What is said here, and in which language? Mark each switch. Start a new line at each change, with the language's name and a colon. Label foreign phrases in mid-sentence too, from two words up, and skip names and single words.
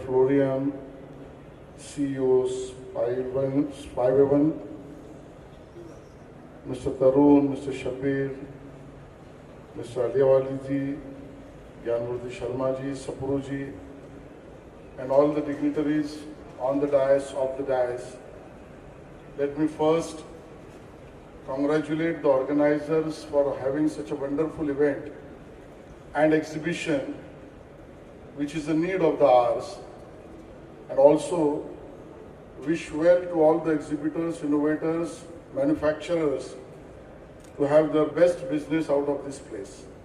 English: Florian, CEOs, Spyweven, Mr. Tarun, Mr. Shabir, Mr. Aliawali ji, Gyanmurthy Sharma ji, Sapuru ji, and all the dignitaries on the dais, off the dais. Let me first congratulate the organizers for having such a wonderful event and exhibition, which is a need of the hours, and also wish well to all the exhibitors, innovators, manufacturers to have their best business out of this place.